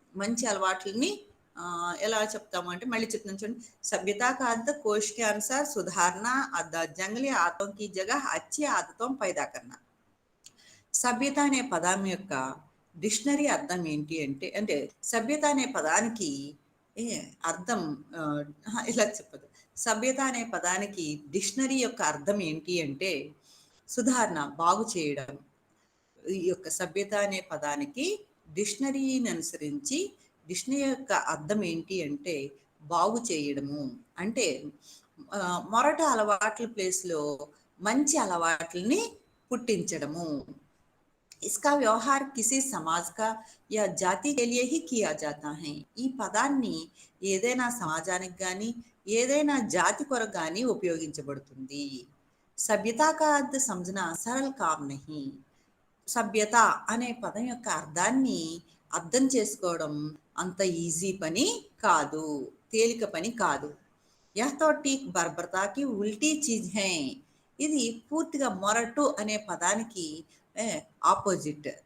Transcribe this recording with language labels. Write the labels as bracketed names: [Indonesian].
[Telugu] మంచి అలవాట్లని ఎలా చెప్తాము అంటే, మళ్ళీ చెప్తాను చూడండి, [Hindi] సభ్యత का अर्थ कोश के अनुसार सुधारना, जंगली आदतों की जगह अच्छी आदतों पैदा करना. [Telugu] సభ్యత అనే పదం యొక్క డిక్షనరీ అర్థం ఏంటి అంటే సభ్యత అనే పదానికి అర్థం ఇలా చెప్పదు. సభ్యత అనే పదానికి డిక్షనరీ యొక్క అర్థం ఏంటి అంటే సుధారణ, బాగు చేయడం. ఈ యొక్క సభ్యత అనే పదానికి డిక్షనరీని అనుసరించి డిక్షనరీ యొక్క అర్థం ఏంటి అంటే బాగు చేయడము. అంటే మొరటి అలవాట్ల ప్లేస్లో మంచి అలవాట్లని పుట్టించడము. [Hindi] इसका व्यवहार किसी समाज का या जाति के लिए ही किया जाता है. [Telugu] ఈ పదాన్ని ఏదైనా సమాజానికి కానీ ఏదైనా జాతి కొరకు కానీ ఉపయోగించబడుతుంది. [Hindi] సభ్యత का अर्थ समझना सरल काम नहीं. [Telugu] సభ్యత అనే పదం యొక్క అర్థాన్ని అర్థం చేసుకోవడం అంత ఈజీ పని కాదు, తేలిక పని కాదు. [Hindi] यह तो ठीक बर्बरता की उल्टी चीज है. [Telugu] ఇది పూర్తిగా మొరటు అనే పదానికి ఆపోజిట్.